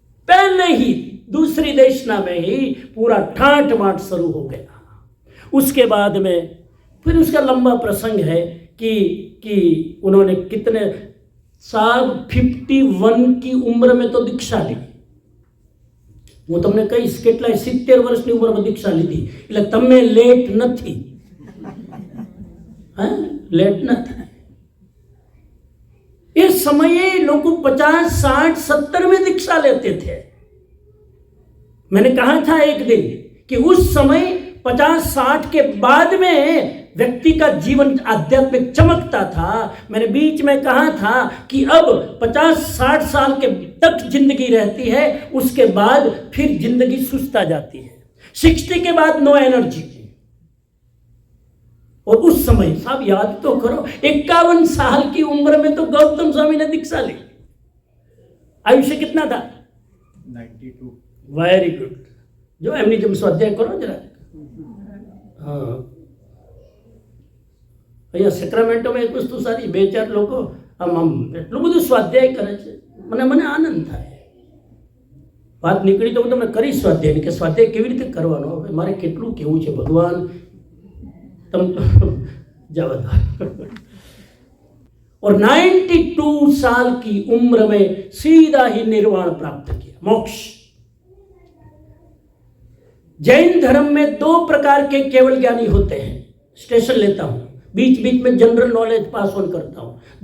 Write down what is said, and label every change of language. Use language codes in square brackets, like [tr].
[hi] पहले ही दूसरी देशना में ही पूरा ठाट माट शुरू हो गया। उसके बाद में फिर उसका लंबा प्रसंग है कि उन्होंने कितने साहब 51 की उम्र में तो दीक्षा ली। [gu] હું તમને કહીશ કેટલાય 70 વર્ષની ઉંમરમાં દીક્ષા લીધી, એટલે તમે લેટ નથી, હા, લેટ નથી। [hi] इस समय लोग 50, 60, 70 में दीक्षा लेते थे। मैंने कहा था एक दिन कि उस समय 50, 60 के बाद में व्यक्ति का जीवन आध्यात्मिक चमकता था। मैंने बीच में कहा था कि अब 50, 60 साल के तक जिंदगी रहती है, उसके बाद फिर जिंदगी सुस्ता जाती है। 60 के बाद नो एनर्जी। और उस समय साहब याद तो करो, 51 साल की उम्र में तो गौतम स्वामी ने दीक्षा ली। आयुष्य कितना था? 92। [en] Very good. [hi] जो एमनी जब स्वाध्याय करो जरा, हाँ, [gu] અહીંયા સેક્રામેન્ટોમાં એક વસ્તુ સારી, 2-4 લોકો આમ એટલું બધું સ્વાધ્યાય કરે છે, મને આનંદ થાય। વાત નીકળી તો હું તમને કરીશ સ્વાધ્યાય કે સ્વાધ્યાય કેવી રીતે કરવાનો। હવે મારે કેટલું કહેવું છે, ભગવાન [hi] जबरदस्त। और 92 साल की उम्र में सीधा ही निर्वाण प्राप्त किया, मोक्ष। जैन धर्म में 2 प्रकार के केवल ज्ञानी होते हैं। स्टेशन लेता हूं, बीच बीच में जनरल नॉलेज पास ऑन करता हूं।